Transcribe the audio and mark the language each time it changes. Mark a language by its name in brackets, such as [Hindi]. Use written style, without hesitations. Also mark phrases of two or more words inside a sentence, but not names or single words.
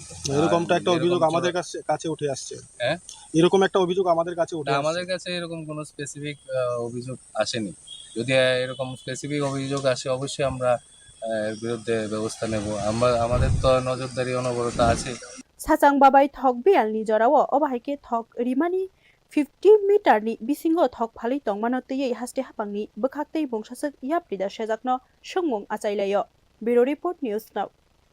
[Bangla] এরকমটা একটা অভিযোগ আমাদের কাছে উঠে আসছে হ্যাঁ এরকম একটা অভিযোগ আমাদের কাছে উঠে আমাদের কাছে এরকম কোনো স্পেসিফিক অভিযোগ আসেনি যদি এরকম স্পেসিফিক অভিযোগ আসে অবশ্যই আমরা এর বিরুদ্ধে ব্যবস্থা নেব আমাদের তো নজরদারি অনবরত আছে [Kok Borok] Sachang babai thok bial ni jorawo obahaike thok rimani 50 meter ni bisingo thok phali tongmano tei haste hapangni bwkhaktei bongsasak yaprida sejakno songmung achailayo [English] Bureau Report [Kok Borok] News Now